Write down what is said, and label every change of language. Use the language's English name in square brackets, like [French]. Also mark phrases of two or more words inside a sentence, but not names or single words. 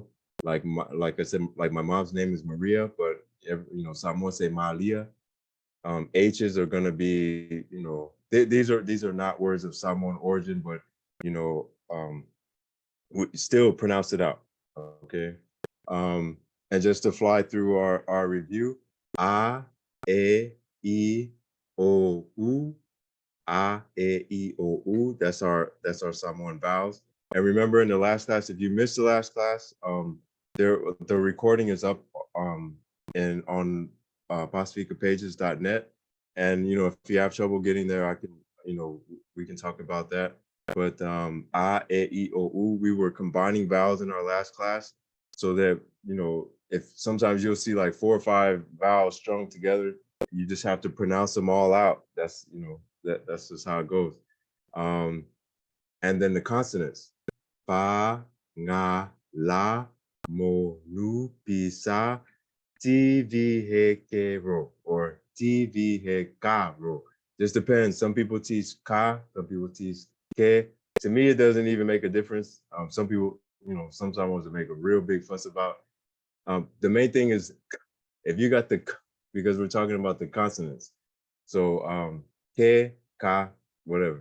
[English] Like I said, like my mom's name is Maria, but Samoan say Malia. H's are gonna be, these are not words of Samoan origin, but we still pronounce it out. Okay. And just to fly through our review, [Samoan] a, e, o, u, a, e, o, u. [English] That's our Samoan vowels. And remember, in the last class, if you missed the last class, the recording is up and on pacificapages.net. And if you have trouble getting there, I can, we can talk about that. But a, e, o, u, we were combining vowels in our last class, so that if sometimes you'll see like 4 or 5 vowels strung together, you just have to pronounce them all out. That's that's just how it goes. And then the consonants: [Samoan] pa, nga, la, mo, nu, pisa, ti, vi, he, ke, ro, or ti, vi, he, ka, ro. [English] Just depends. Some people teach ka, some people teach ke. To me, it doesn't even make a difference. Some people, sometimes want to make a real big fuss about. The main thing is if you got the k, because we're talking about the consonants. So ke, ka, whatever.